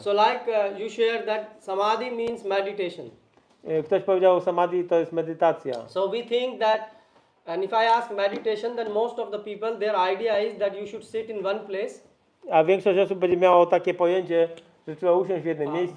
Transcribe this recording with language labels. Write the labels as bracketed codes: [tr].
[en] So like you share that Samadhi means meditation. [pl] Ktoś powiedział, samadhi to jest medytacja. [en] So we think that, and if I ask meditation, then most of the people, their idea is that you should sit in one place [pl] A większość osób będzie miało takie pojęcie, że trzeba usiąść w jednym miejscu